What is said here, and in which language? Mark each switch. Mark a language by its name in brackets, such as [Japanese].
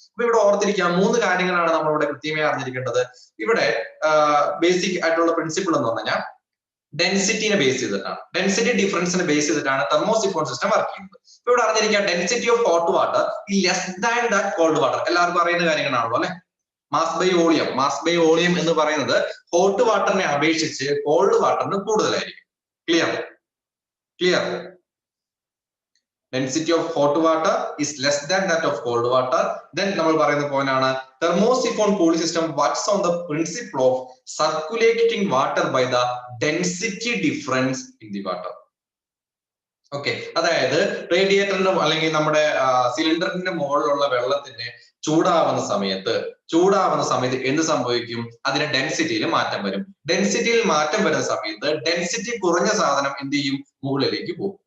[Malayalam] അപ്പൊ ഇവിടെ ഓർത്തിരിക്കുക 3 കാര്യങ്ങളാണ് നമ്മൾ ഇവിടെ കൃത്യമായി അറിഞ്ഞിരിക്കേണ്ടത്. ഇവിടെ ബേസിക് ആയിട്ടുള്ള പ്രിൻസിപ്പിൾ എന്ന് പറഞ്ഞാൽ ഡെൻസിറ്റിനെ ബേസ് ചെയ്തിട്ടാണ്, ഡെൻസിറ്റി ഡിഫറൻസിനെ ബേസ് ചെയ്തിട്ടാണ് തെർമോസിഫോൺ സിസ്റ്റം വർക്ക് ചെയ്യുന്നത്. ഇപ്പൊ ഇവിടെ അറിഞ്ഞിരിക്കുക [English] Density of hot water less than that cold water. [Malayalam] എല്ലാവർക്കും അറിയുന്ന കാര്യങ്ങളാണല്ലോ അല്ലെ? [English] mass by volume, mass by volume [Malayalam] എന്ന് പറയുന്നത് ഹോട്ട് വാട്ടറിനെ അപേക്ഷിച്ച് കോൾഡ് വാട്ടറിന് കൂടുതലായിരിക്കും. [English] Clear? Clear? Density of hot water is less than that of cold water. Then [Malayalam] നമ്മൾ പറയുന്ന point ആണ് [English] thermosiphon cooling system works on the principle of circulating water by the density difference in the water. [Malayalam] Okay, അതായത് റേഡിയേറ്ററിന്റെ അല്ലെങ്കിൽ നമ്മുടെ സിലിണ്ടറിന്റെ മുകളിലുള്ള വെള്ളത്തിന് ചൂടാവുന്ന സമയത്ത് എന്ത് സംഭവിക്കും? അതിന്റെ ഡെൻസിറ്റിയിൽ മാറ്റം വരും. ഡെൻസിറ്റിയിൽ മാറ്റം വരുന്ന സമയത്ത് ഡെൻസിറ്റി കുറഞ്ഞ സാധനം എന്ത് ചെയ്യും? മുകളിലേക്ക് പോകും.